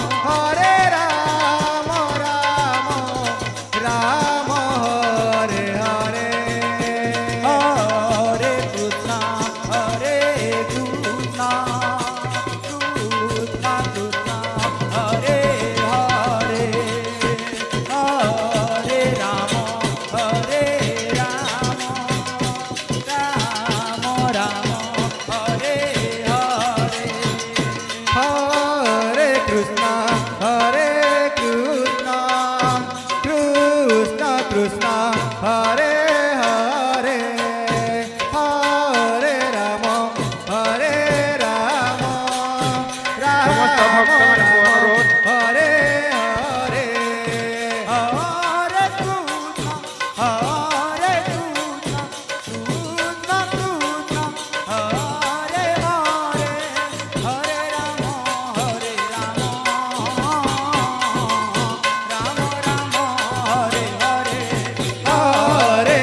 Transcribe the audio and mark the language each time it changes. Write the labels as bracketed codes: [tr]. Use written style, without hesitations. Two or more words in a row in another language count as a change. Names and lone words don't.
[sa] राम हरे हरे, हरे कृष्ण, कृष्ण कृष्ण, हरे हरे, हरे राम, राम हरे हरे, हरे कृष्ण, कृष्ण कृष्ण, हरे हरे, हरे राम, [bn] সমস্ত ভক্তগণকে অনুরোধ [sa] हरे हरे, हरे कृष्ण, कृष्ण कृष्ण, हरे हरे, हरे राम, राम राम, हरे हरे, हरे